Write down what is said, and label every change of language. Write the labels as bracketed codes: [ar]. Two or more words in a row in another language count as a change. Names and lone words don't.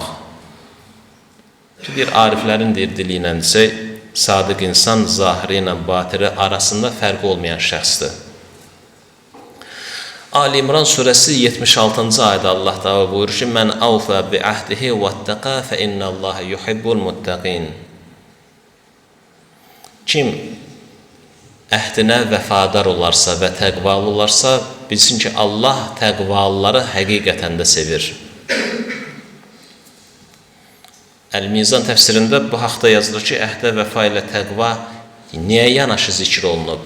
[az] Ki, deyir, ariflərin dili ilə desək, sadiq insan zahiri ilə batini arasında fərqi olmayan şəxsdir. Ali İmran surəsi 76-cı ayədə Allah Teala buyurur ki, [ar] "من أوفى بعهده واتقى فإن الله يحب المتقين." [az] Kim əhdinə vəfadar olarsa və təqvalı olarsa, bilsin ki, Allah təqvalıları həqiqətən də sevir. Əl-Mizan təfsirində bu haqda yazılır ki, əhdə vəfa ilə təqva niyə yanaşı zikr olunub?